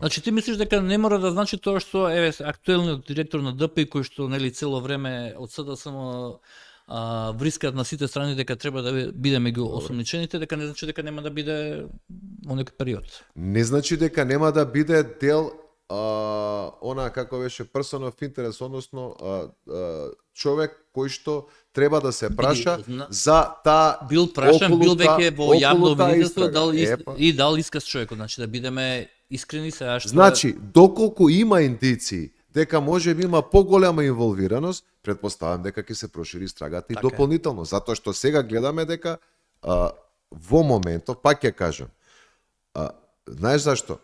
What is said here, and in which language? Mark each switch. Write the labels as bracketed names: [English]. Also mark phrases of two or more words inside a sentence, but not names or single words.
[Macedonian] Значи ти мислиш дека не мора да значи тоа што актуелниот директор на ДПИ кој што нели цело време од СДСМ само врискаат на сите страни дека треба да биде меѓу осомничените, дека не значи дека нема да биде во некој период. Не значи дека нема да биде дел она како беше [English] person of interest, [Macedonian] односно човек кој што треба да се праша за таа бил прашан, бил веќе во јавно обвинителство, дал исказ човекот, значи да бидеме искрени сега што... Значи, доколку има индиции дека може би има поголема инволвираност, претпоставам дека ќе се прошири истрагата и дополнително, затоа што сега гледаме дека во моментов, пак ќе кажам, знаеш зашто?